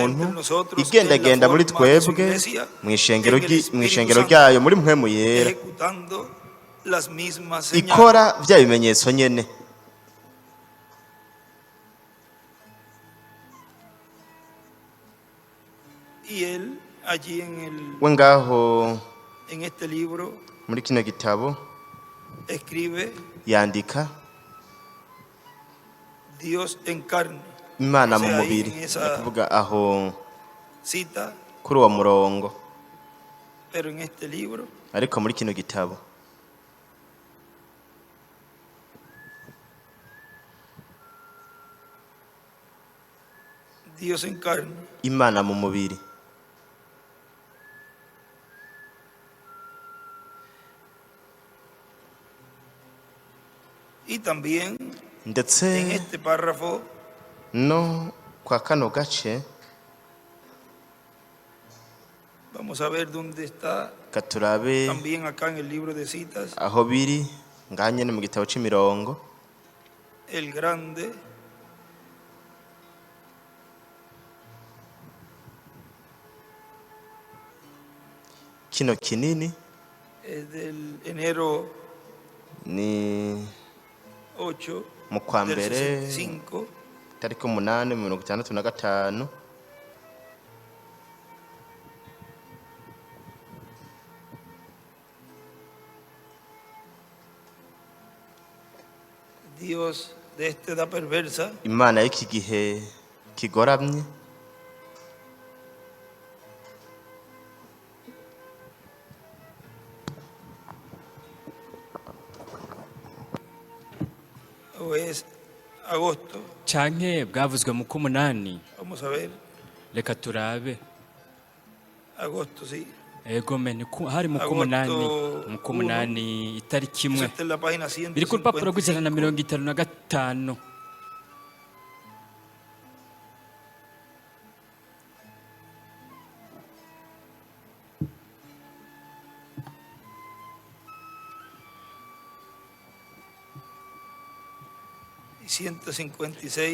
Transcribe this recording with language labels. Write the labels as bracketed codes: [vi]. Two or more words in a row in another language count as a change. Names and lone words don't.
[rn] w'umuntu, [es] entre nosotros [rn] igendagenda [es] en la [rn] muri [es] forma de su [rn] twebwe, [es] iglesia, [rn] mu ishengero [es] en el Espíritu Santo, [rn] ryayo muri mpwemu yera, [es] ejecutando las mismas señales. [rn] ikora bya bimenyetso nyene. [es] Y él allí [rn] we ngaho [es] en este libro [rn] muri kino gitabo [es] escribe [rn] yandika [es] Dios en carne. [rn] Imana [es] O [rn] mu [es] sea, ahí [rn] mubiri, [es] en esa [rn] kuvuga aho [es] cita, [rn] kuri uwo murongo, [es] pero en este libro [rn] ariko muri kino gitabo [es] Dios en carne. [rn] Imana mu mubiri. [es] Y también [rn] ndetse [es] en este párrafo [rn] no kwa kano gace [es] vamos a ver dónde está, [rn] katurabe [es] también acá en el libro de citas, [rn] aho biri ngaha nyene mu gitabo c'imirongo, [es] el grande [rn] kino kinini [es] es del enero [rn] ni 8 mu kwa [es] del [rn] mbere [es] 65, [rn] tariki 8/65. [es] Dios de esta edad perversa [rn] Imana y'iki gihe kigoramye [es] o es agosto. [rn] canke bwavuzwe mu k'umunani. [es] Vamos a ver, [rn] Reka turabe. [es] agosto, sí. [rn] egome hari mu kumunani itariki imwe [es] Esta es la página [rn] biri ku rupapuro rw'ijana na [es] 155. [rn] 55. [es] Y 156.